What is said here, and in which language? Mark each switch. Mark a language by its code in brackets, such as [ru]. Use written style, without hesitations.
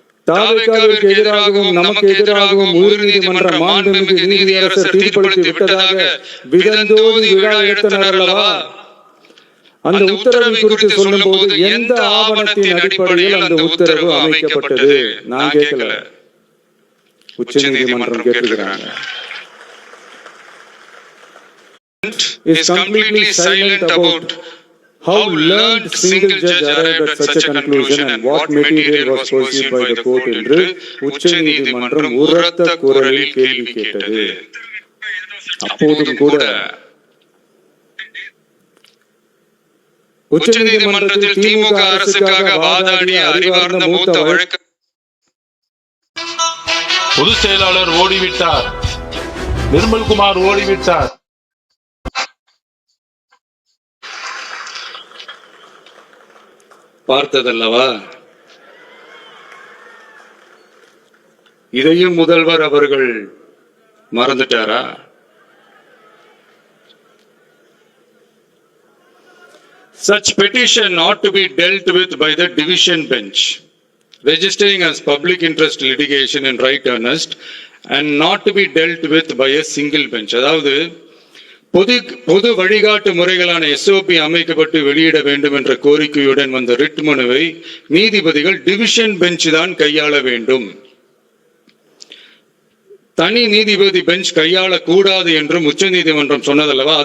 [ta] தாவேகாவிற்கு எதிராகவும் நமக்கு எதிராகவும் உயர்நீதிமன்ற மாண்புமிகு நீதியரசர் தீர்ப்பளித்து விட்டதாக விதந்தோதி விழா எடுத்தனர் அல்லவா? அந்த உத்தரவு குறித்து சொல்லும் போது எந்த ஆவணத்தின் அடிப்படையில் அந்த உத்தரவு அமைக்கப்பட்டது? நான் கேட்கல, உச்ச நீதிமன்றம் கேட்டிருக்கிறாங்க. [en] Is completely silent about how learned single judge arrived at such a conclusion and what material was pursued by the court [ta] என்று உச்ச நீதிமன்றம் உரத்த குரலில் கேள்வி கேட்டது. அப்போதும் கூட உச்ச நீதிமன்றத்தில் திமுக அரசுக்காக வாதாடிய அறிவார்ந்த மூத்த வழக்கு பொதுச் செயலாளர் ஓடிவிட்டார், நிர்மல்குமார் ஓடிவிட்டார். பார்த்ததல்லவா? இதையும் முதல்வர் அவர்கள் மறந்துட்டாரா? [en] Such petition ought to be dealt with by the division bench, registering as public interest litigation in right earnest and not to be dealt with by a single bench. [ta] அதாவது பொது வழிகாட்டு முறைகளான SOP அமைக்கப்பட்டு வெளியிட வேண்டும் என்ற கோரிக்கையுடன் வந்த ரிட் மனுவை நீதிபதிகள் டிவிஷன் பெஞ்ச் தான் கையாள வேண்டும், தனி நீதிபதி பெஞ்ச் கையாளக்கூடாது என்றும் உச்ச நீதிமன்றம் சொன்னதல்லவா?